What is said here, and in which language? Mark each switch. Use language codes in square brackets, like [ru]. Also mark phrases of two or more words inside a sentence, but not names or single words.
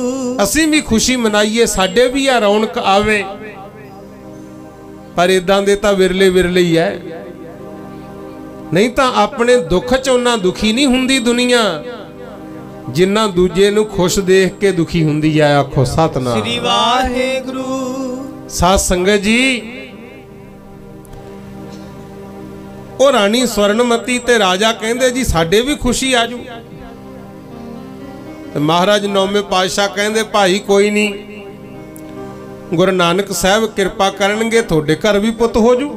[pa] ਅਸੀਂ ਵੀ ਖੁਸ਼ੀ ਮਨਾਈਏ, ਸਾਡੇ ਵੀ ਆ ਰੌਣਕ ਆਵੇ। ਪਰ ਇੱਦਾਂ ਦੇ ਤਾਂ ਵਿਰਲੇ ਵਿਰਲੇ ਹੀ ਹੈ। ਨਹੀਂ ਤਾਂ ਅਪਣੇ ਦੁੱਖ ਚ ਉੱਨਾ ਦੁਖੀ ਨਹੀਂ ਹੁੰਦੀ ਦੁਨੀਆ ਜਿੰਨਾ ਦੂਜੇ ਨੂੰ ਖੁਸ਼ ਦੇਖ ਕੇ ਦੁਖੀ ਹੁੰਦੀ ਹੈ। ਆਖੋ ਸਤਿਨਾਮ ਸ੍ਰੀ ਵਾਹਿਗੁਰੂ। ਸਾਧ ਸੰਗਤ ਜੀ, ਉਹ ਰਾਣੀ ਸਵਰਨਮਤੀ ਤੇ ਰਾਜਾ ਕਹਿੰਦੇ ਜੀ ਸਾਡੇ ਵੀ ਖੁਸ਼ੀ ਆਜੂ। ਤੇ ਮਹਾਰਾਜ ਨੌਵੇਂ ਪਾਤਸ਼ਾਹ ਕਹਿੰਦੇ ਭਾਈ ਕੋਈ ਨਹੀਂ, ਗੁਰੂ ਨਾਨਕ ਸਾਹਿਬ ਕਿਰਪਾ ਕਰਨਗੇ ਤੁਹਾਡੇ ਘਰ ਵੀ ਪੁੱਤ ਹੋ ਜੂ।